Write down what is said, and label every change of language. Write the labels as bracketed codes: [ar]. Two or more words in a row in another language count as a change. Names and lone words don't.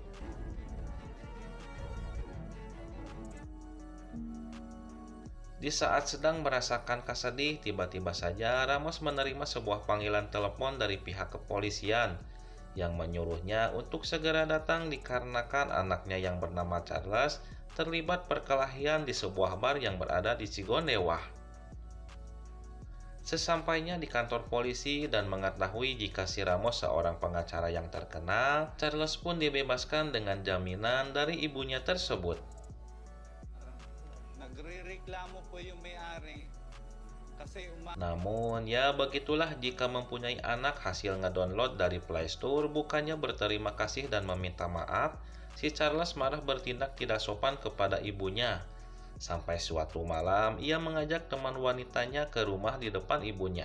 [id] Di saat sedang merasakan kesedih, tiba-tiba saja Ramos menerima sebuah panggilan telepon dari pihak kepolisian yang menyuruhnya untuk segera datang dikarenakan anaknya yang bernama Charles terlibat perkelahian di sebuah bar yang berada di Cigondewa. Sesampainya di kantor polisi dan mengetahui jika si Ramos seorang pengacara yang terkenal, Charles pun dibebaskan dengan jaminan dari ibunya tersebut. [tl] Nagrereklamo po yung may-ari kasi [id] Namun ya begitulah jika mempunyai anak hasil ngedownload dari Play Store bukannya berterima kasih dan meminta maaf, si Charles marah bertindak tidak sopan kepada ibunya. Sampai suatu malam ia mengajak teman wanitanya ke rumah di depan ibunya.